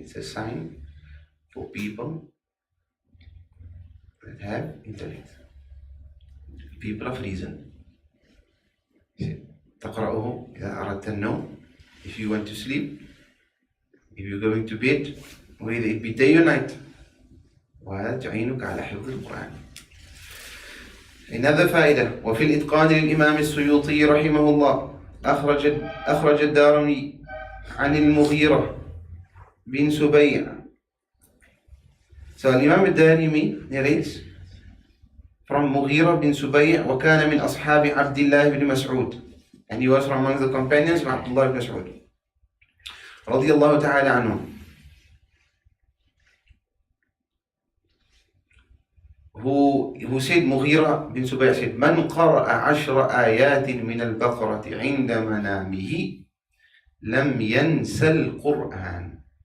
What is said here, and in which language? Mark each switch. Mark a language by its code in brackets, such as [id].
[en] It's a sign for people that have intellect, people of reason. [ar] تقرأه إذا أردت النوم, [en] if you want to sleep, if you're going to bed, whether it be day or night. [ar] وتعينك على حفظ القرآن. Another فائدة, وفي الإتقان للإمام السيوطي رحمه الله أخرج الدارمي عن المغيرة بن سبيع. [en] So Imam al-Darimi narrates from Mughira bin Subayh, [ar] وكان من أصحاب عبد الله بن مسعود, [en] and he was from among the companions of Abdullah ibn Mas'ud [ar] رضي الله تعالى عنه, [en] who said, Mughira bin Subayh said, [ar] من قرأ 10 آيات من البقرة عند منامه لم ينسى القرآن.